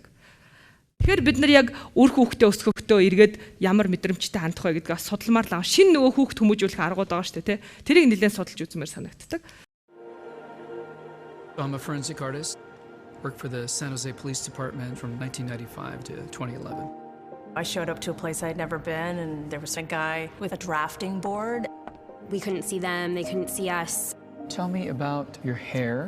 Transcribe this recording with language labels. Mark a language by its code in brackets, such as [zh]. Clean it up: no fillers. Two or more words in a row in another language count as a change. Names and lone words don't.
[mn] Тэгэхээр бид нар яг үр хүүхдээ өсгөхдөө эргээд ямар мэдрэмжтэй хандах вэ гэдгийг судалмаар л шинэ нөгөө хүүхд хүмүүжүүлэх аргууд байгаа шүү дээ, тэ. Тэрийг нэлээд судалж үзмээр санагддаг. [en] I'm a forensic artist. Worked for the San Jose Police Department from 1995 to 2011. I showed up to a place I'd never been, and there was a guy with a drafting board. We couldn't see them, they couldn't see us. Tell me about your hair.